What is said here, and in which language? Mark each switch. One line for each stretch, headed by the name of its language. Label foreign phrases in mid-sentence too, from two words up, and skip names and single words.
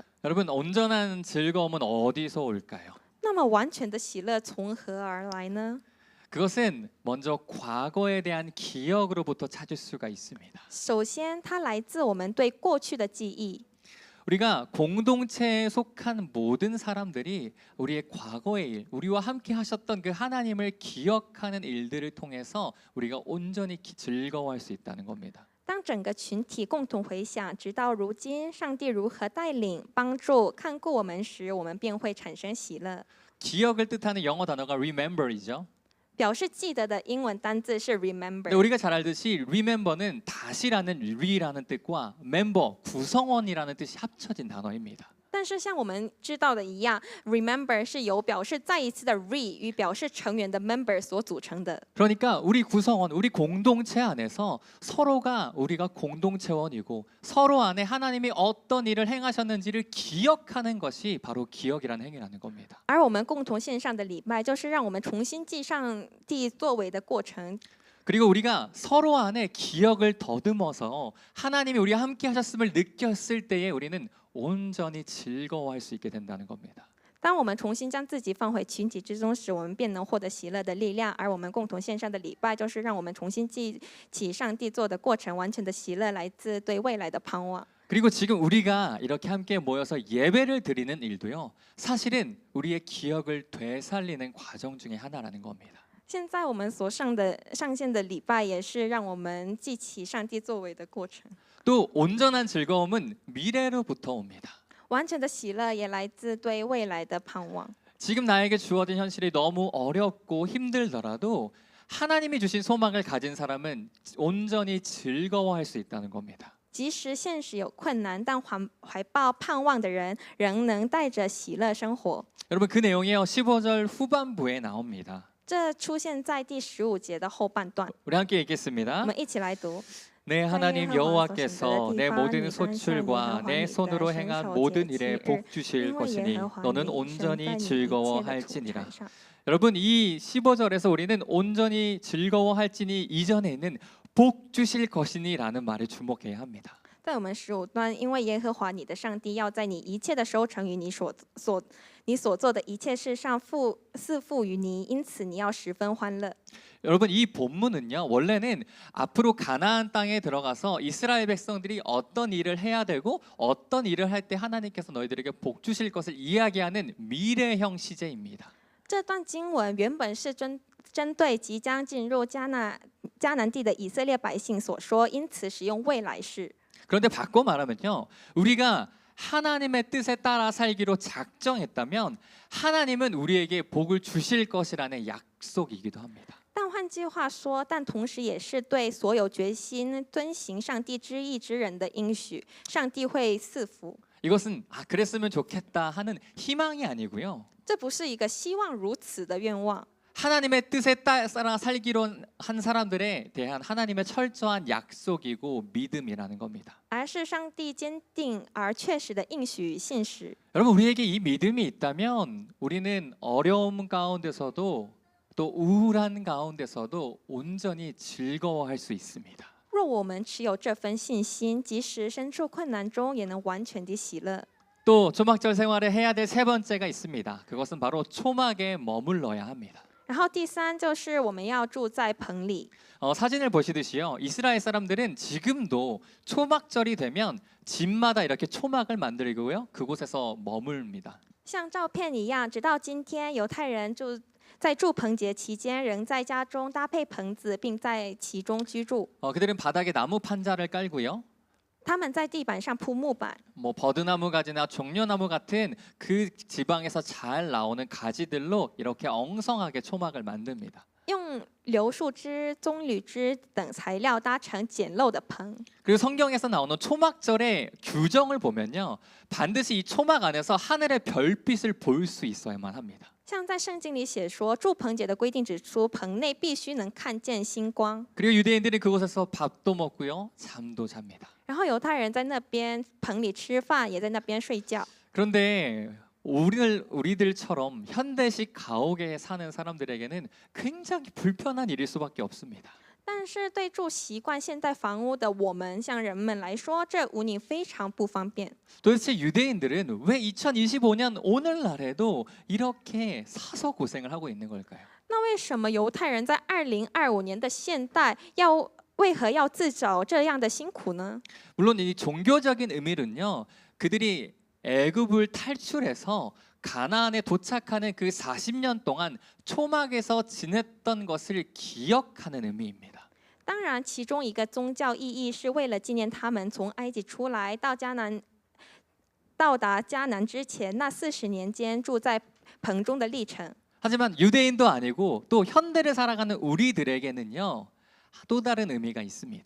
Korean: 여러분, 온전한 즐거움은 어디서 올까요?
Chinese: 那么完全的喜乐从何而来呢？
Korean: 그것은 먼저 과거에 대한 기억으로부터 찾을 수가 있습니다.
Chinese: 首先，它来自我们对过去的记忆。
Korean: 우리가 공동체에 속한 모든 사람들이 우리의 과거의 일, 우리와 함께 하셨던 그 하나님을 기억하는 일들을 통해서 우리가 온전히 즐거워할 수 있다는 겁니다.
Chinese: 当整个群体共同回想，直到如今上帝如何带领、帮助、看顾我们时，我们便会产生喜乐。
Korean: 기억을 뜻하는 영어 단어가 remember이죠.
Chinese: 表示记得的英文单字是
Korean: 근데
Chinese: remember。
Korean: 우리가 잘 알듯이 remember는 다시라는 re라는 뜻과 member, 구성원이라는 뜻이 합쳐진 단어입니다.
Chinese: 但是像我们知道的一样 ，remember 是由表示再一次的 re 与表示成员的 member 所组成的。
Korean: 그러니까 우리 구성원, 우리 공동체 안에서 서로가 우리가 공동체원이고 서로 안에 하나님이 어떤 일을 행하셨는지를 기억하는 것이 바로 기억이라는 행위라는 겁니다.
Chinese: 而我们共同献上的礼拜，就是让我们重新记上帝作为的过程。
Korean: 그리고 우리가 서로 안에 기억을 더듬어서 하나님이 우리와 함께 하셨음을 느꼈을 때에 우리는 온전히 즐거워할 수 있게 된다는 겁니다.
Chinese: 当我们重新将自己放回群体之中时，我们便能获得喜乐的力量。而我们共同献上的礼拜，就是让我们重新记起上帝做的过程，完全的喜乐来自对未来的盼望。
Korean: 그리고 지금 우리가 이렇게 함께 모여서 예배를 드리는 일도요, 사실은 우리의 기억을 되살리는 과정 중에 하나라는 겁니다.
Chinese: 现在我们所上线的礼拜，也是让我们记起上帝作为的过程。
Korean: 또 온전한 즐거움은 미래로부터 옵니다.
Chinese: 完全的喜乐也来自对未来的盼望。
Korean: 지금 나에게 주어진 현실이 너무 어렵고 힘들더라도 하나님이 주신 소망을 가진 사람은 온전히 즐거워할 수 있다는 겁니다.
Chinese: 即使现实有困难，但怀抱盼望的人，仍能带着喜乐生活。
Korean: 여러분, 그 내용이요, 15절 후반부에 나옵니다.
Chinese: 这出现在第15节的后半段，
Korean: 우리 함께
Chinese: 我
Korean: 읽겠습니다.
Chinese: 们一起来读。
Korean: 내 하나님 여호와께서 내 모든 소출과 내 손으로 행한 모든 일에 복 주실 것이니 너는 온전히 즐거워할지니라. 여러분, 이 15절에서 우리는 온전히 즐거워할지니 이전에 있는 복 주실 것이니라는 말에 주목해야 합니다.
Chinese: 在我们15段，因为耶和华你的上帝要在你一切的收成与你所做的一切事上赐福于你，因此你要十分欢乐。
Korean: 여러분 이 본문은요 원래는 앞으로 가나안 땅에 들어가서 이스라엘 백성들이 어떤 일을 해야 되고 어떤 일을 할 때 하나님께서 너희들에게 복 주실 것을 이야기하는 미래형 시제입니다.
Chinese: 这段经文原本是针对即将进入迦南地的以色列百姓所说，因此使用未来式。
Korean: 그런데 바꿔 말하면요 우리가 하나님의 뜻에 따라 살기로 작정했다면 하나님은 우리에게 복을 주실 것이라는 약속이기도 합니다.
Chinese: 但换句话说，但同时也是对所有决心遵行上帝之意之人的应许，上帝会赐福。
Korean: 이것은 그랬으면 좋겠다 하는 희망이 아니고요.
Chinese: 这不是一个希望如此的愿望，
Korean: 하나님의 뜻에 따라 살기로 한 사람들에 대한 하나님의 철저한 약속이고 믿음이라는 겁니다.
Chinese: 而是上帝坚定而确实的应许与信实。
Korean: 여러분 우리에게 이 믿음이 있다면 우리는 어려움 가운데서도 또 우울한 가운데서도 온전히 즐거워할 수 있습니다.
Chinese: 若我们持有这份信心，即使身处困难中，也能完全的喜乐。
Korean: 또 초막절 생활에 해야 될 세 번째가 있습니다. 그것은 바로 초막에 머물러야 합니다.
Chinese: 然后第三就是我们要住在棚里。
Korean: 사진을 보시듯이요. 이스라엘 사람들은 지금도 초막절이 되면 집마다 이렇게 초막을 만들고요. 그곳에서 머뭅니다.
Chinese: 像照片一样，直到今天，犹太人在住棚节期间，仍在家中搭配棚子，并在其中居住。
Korean: 그들은 바닥에 나무 판자를 깔고요.
Chinese: 他们在地板上铺木板，
Korean: 뭐 버드나무 가지나 종려나무 같은 그 지방에서 잘 나오는 가지들로 이렇게 엉성하게 초막을 만듭니다.
Chinese: 用柳树枝、棕榈枝等材料搭成简陋的棚。
Korean: 그리고 성경에서 나오는 초막절의 규정을 보면요. 반드시 이 초막 안에서 하늘의 별빛을 볼 수 있어야만 합니다.
Chinese: 像在圣经里写说，住棚节的规定指出，棚内必须能看见星光。
Korean: 그리고 유대인들은 그곳에서 밥도 먹고요. 잠도 잡니다.
Chinese: 然后犹太人在那边棚里吃饭，也在那边睡觉。
Korean: 그런데 우리들처럼 현대식 가옥에 사는 사람들에게는 굉장히 불편한 일일 수밖에 없습니다.
Chinese: 但是对住习惯现代房屋的我们，像人们来说，这无疑非常不方便。
Korean: 도대체 유대인들은 왜 2025년 오늘날에도 이렇게 사서 고생을 하고 있는 걸까요?
Chinese: 那为什么犹太人在2025年的现代为何要自找这样的辛苦呢？
Korean: 물론 이 종교적인 의미는요. 그들이 애굽을 탈출해서 가나안에 도착하는 그 40년 동안 초막에서 지냈던 것을 기억하는 의미입니다.
Chinese: 当然，其中一个宗教意义是为了纪念他们从埃及出来到到达迦南之前那40年间住在棚中的历程。
Korean: 하지만 유대인도 아니고 또 현대를 살아가는 우리들에게는요. 또 다른 의미가 있습니다.